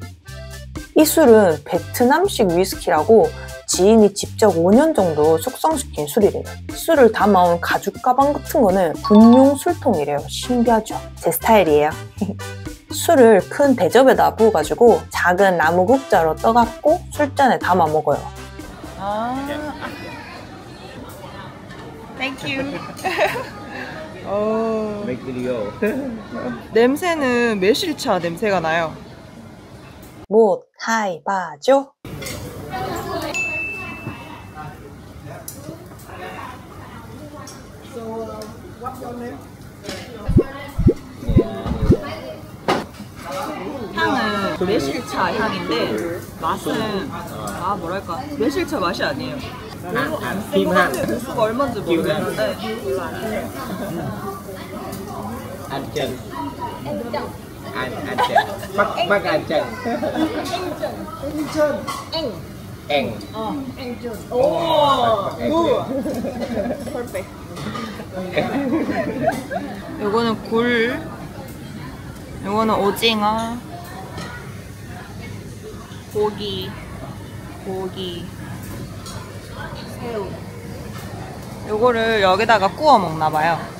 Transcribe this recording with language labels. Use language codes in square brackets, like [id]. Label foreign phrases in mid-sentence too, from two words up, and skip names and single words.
[ko] 이 술은 베트남식 위스키라고 지인이 직접 5년 정도 숙성시킨 술이래요. 술을 담아온 가죽 가방 같은 거는 분용 술통이래요. 신기하죠? 제 스타일이에요. 술을 큰 대접에다 부어가지고 작은 나무 국자로 떠갖고 술잔에 담아 먹어요. [en] Thank you. Make video. [ko] 냄새는 매실차 냄새가 나요. [vi] một, hai, ba, dzô? [ko] 향은 매실차 향인데 맛은 뭐랄까 매실차 맛이 아니에요. Kim ha. 도수가 얼마인지 모르겠는데 [vi] Anh Trần. Anh Trần. Bác anh Trần. Anh. [ko] perfect. 요거는 굴, 요거는 오징어, 고기, 새우. 요거를 여기다가 구워 먹나봐요.